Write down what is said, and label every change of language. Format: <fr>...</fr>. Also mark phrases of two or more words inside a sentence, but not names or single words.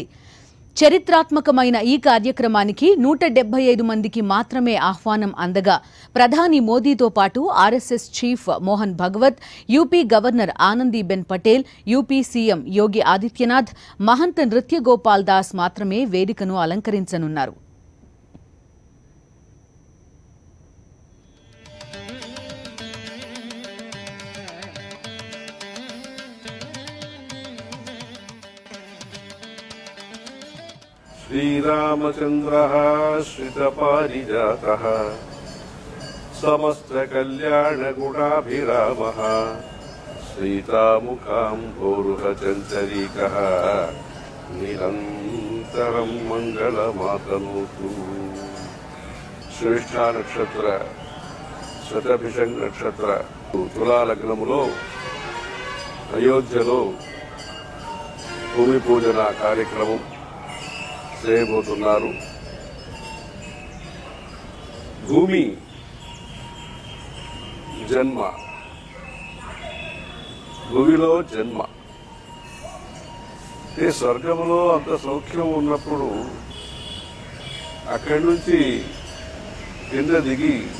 <te>చరిత్రాత్మకమైన ఈ కార్యక్రమానికి 175 మందికి మాత్రమే ఆహ్వానం అందగా ప్రధాని మోదీతో పాటు ఆర్ఎస్ఎస్ చీఫ్ మోహన్ భగవత్, యూపీ గవర్నర్ ఆనందీబెన్ పటేల్, యూపీ సీఎం యోగి ఆదిత్యనాథ్, మహంత నృత్య గోపాల్ దాస్ మాత్రమే వేదికను అలంకరించనున్నారు.</te> <sa>श्रीरामचन्द्रः श्रितपारिजातः समस्तकल्याणगुणाभिरामः सीतामुखाम्भोरुहचञ्चरीकः निरन्तरं मङ्गलमातनोतु। श्रेष्ठा नक्षत्र</sa> <te>శతభిషంగ నక్షత్ర తులా లగ్నములో అయోధ్యలో భూమి పూజన కార్యక్రమం చేయబోతున్నారు. భూమి జన్మ, భూమిలో జన్మ అంటే స్వర్గంలో అంత సౌఖ్యం ఉన్నప్పుడు అక్కడి నుంచి కింద దిగి</te>